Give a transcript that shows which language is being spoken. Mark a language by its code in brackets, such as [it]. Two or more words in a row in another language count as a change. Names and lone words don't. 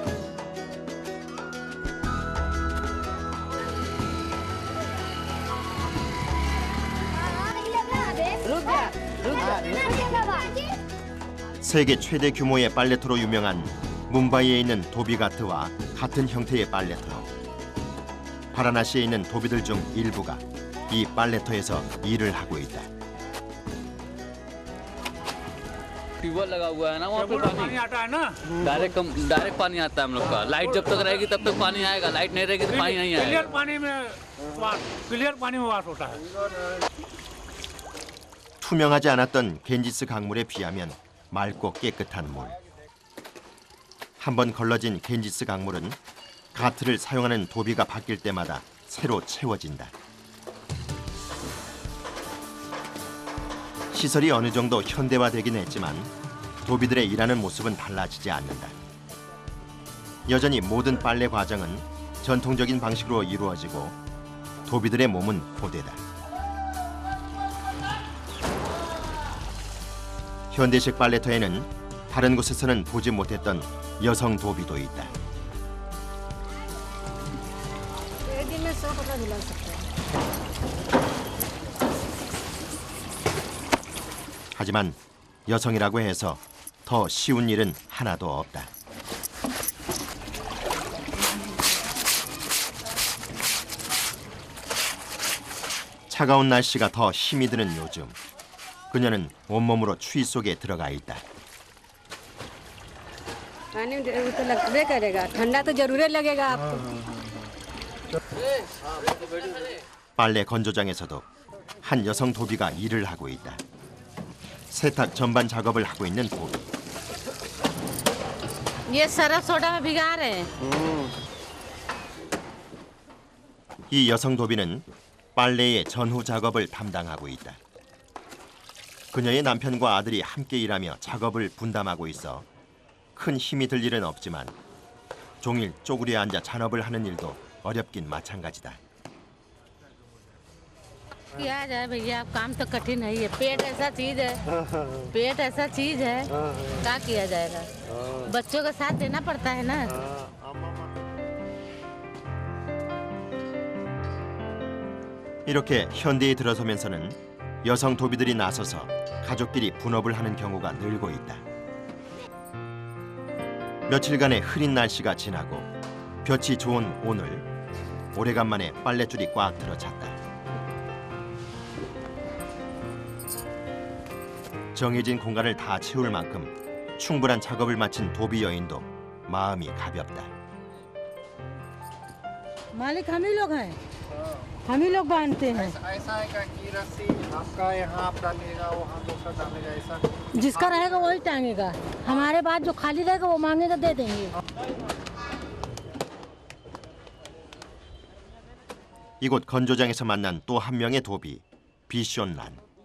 [ko] 세계 최대 규모의 빨래터로 유명한 뭄바이에 있는 도비가트와 같은 형태의 빨래터. 바라나시에 있는 도비들 중 일부가 이 빨래터에서 일을 하고 있다. [hi] ट्यूबवेल लगा हुआ है ना वहाँ पे पानी आता है ना, डायरेक्ट पानी आता है हम लोग का। लाइट जब तक रहेगी तब तक पानी आएगा, लाइट नहीं रहेगी तो पानी नहीं आएगा। क्लियर पानी में वास होता है। [ko] 투명하지 않았던 겐지스 강물에 비하면 맑고 깨끗한 물. 한번 걸러진 겐지스 강물은 가트를 사용하는 도비가 바뀔 때마다 새로 채워진다. 시설이 어느 정도 현대화되긴 했지만 도비들의 일하는 모습은 달라지지 않는다. 여전히 모든 빨래 과정은 전통적인 방식으로 이루어지고 도비들의 몸은 고되다. 현대식 빨래터에는 다른 곳에서는 보지 못했던 여성 도비도 있다. [hi] एक दिन में 100 कपड़ा धुला सकते हैं। [ko] 하지만 여성이라고 해서 더 쉬운 일은 하나도 없다. 차가운 날씨가 더 힘이 드는 요즘, 그녀는 온몸으로 추위 속에 들어가 있다. [hi] पानी में तो लगबे करेगा, ठंडा तो जरूर लगेगा आपको। [ko] 빨래 건조장에서도 한 여성 도비가 일을 하고 있다. 세탁 전반 작업을 하고 있는 도비. [hi] ये सरफ सोडा में भिगा रहे हैं। [ko] 이 여성 도비는 빨래의 전후 작업을 담당하고 있다. 그녀의 남편과 아들이 함께 일하며 작업을 분담하고 있어 큰 힘이 들 일은 없지만 종일 쪼그려 앉아 잔업을 하는 일도 어렵긴 마찬가지다. [hi] किया जाए भैया, अब काम तो कठिन है। ये पेट ऐसा चीज है, पेट ऐसा चीज है, क्या किया जाएगा? बच्चों का साथ देना पड़ता है ना। [ko] 이렇게 현대에 들어서면서는 여성 도비들이 나서서 가족끼리 분업을 하는 경우가 늘고 있다. 며칠간의 흐린 날씨가 지나고 볕이 좋은 오늘, 오래간만에 빨랫줄이 꽉 들어찼다. 정해진 공간을 다 채울 만큼 충분한 작업을 마친 도비 여인도 마음이 가볍다. [hi] मालिक हम ही लोग हैं, हम ही लोग बांधते हैं। ऐसा है कि रस्सी आपका यहाँ आप डालिएगा, वहाँ दूसरा डालेगा, ऐसा जिसका रहेगा वही टांगेगा, हमारे बाद जो खाली रहेगा वो मांगेगा दे देंगे। [ko] 이곳 건조장에서 만난 또 한 명의 도비, 비숀란.